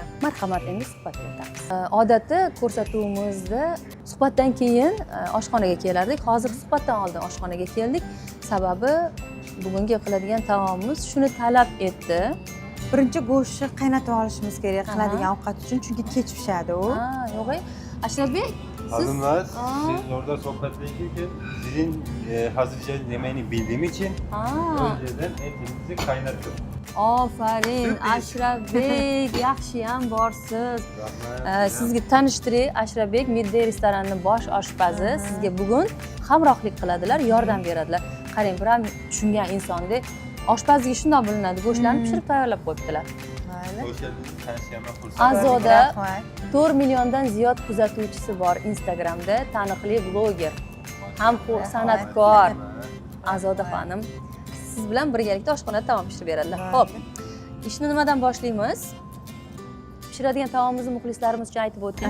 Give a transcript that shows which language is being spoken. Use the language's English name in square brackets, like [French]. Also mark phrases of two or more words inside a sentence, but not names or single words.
[Uzbek] Marhamat, endi suhbatga o'tamiz. Odatda ko'rsatuvimizda suhbatdan keyin oshxonaga kelardik. Hozir suhbatdan oldin oshxonaga keldik. Sababi bugungi qiladigan taomimiz shuni talab etdi. Birinchi go'shtni qaynatib olishimiz kerak qiladigan ovqat uchun, chunki kech pishadi u. Yo'q, Ashrafbek, [Turkish] Hanımlar, siz orada sohbetleşirken sizin hazırlayacağınız yemeğini bildiğim için önceden etinizi kaynattım. Aferin, [Uzbek] Ashrafbek, yaxshiyam borsiz. Sizga tanishtiray, Ashrafbek Midday restoranining bosh oshpazi. Sizga bugun hamrohlik qiladilar, yordam beradilar. Qarang, bir ham tushungan insondek oshpazga shundoq bilinadi, go'shtlarni pishirib tayyorlab qo'yibdilar. [Turkish] Hoş geldiniz. Tanıştığıma fırsat. [Uzbek] Azoda Rahmat. 4 milliondan ziyod kuzatuvchisi bor Instagramda, taniqli bloger, ham san'atkor Azoda xonim. Siz bilan birgalikda oshxonada taom pishirib beradilar. Xo'p, ishni nimadan boshlaymiz? Pishiradigan taomimizni muxlislarimiz uchun aytib o'ting.